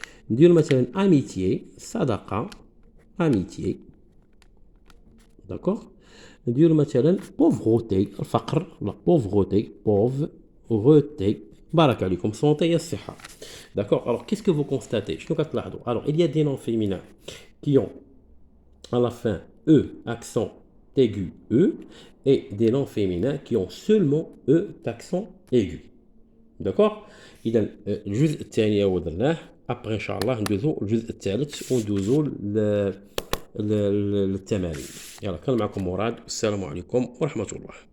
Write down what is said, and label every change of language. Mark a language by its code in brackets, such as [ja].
[ar] ندير مثلا amitié. [fr] صداقة. amitié. D'accord? [ar] ندير مثلا pauvreté. [fr] الفقر. La pauvreté. pauvreté. [ar] بارك عليكم. [fr] santé et الصحة. D'accord? Alors, qu'est-ce que vous constatez? Alors, il y a des noms féminins qui ont à la fin E, accent aigu, E, et des noms féminins qui ont seulement E, accent aigu. D'accord? [ar] إذا الجزء الثاني هو درناه. après إن شاء الله ندوزو الجزء الثالث وندوزو للتمارين. يلا كان معكم مراد والسلام عليكم ورحمة الله.